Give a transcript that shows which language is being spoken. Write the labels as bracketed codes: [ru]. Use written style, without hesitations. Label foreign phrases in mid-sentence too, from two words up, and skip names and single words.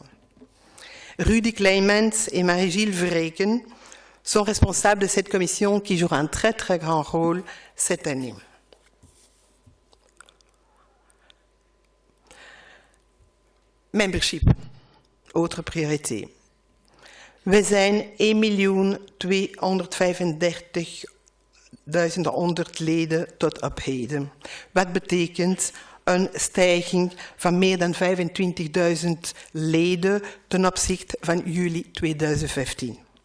[fr] Rudy Clemens et Marie-Gilles Verreken sont responsables de cette commission qui jouera un très très grand rôle cette année. Membership, autre priorité. [nl] We zijn 1.235.100 leden tot op heden. Wat betekent een stijging van meer dan 25.000 leden ten opzichte van juli 2015.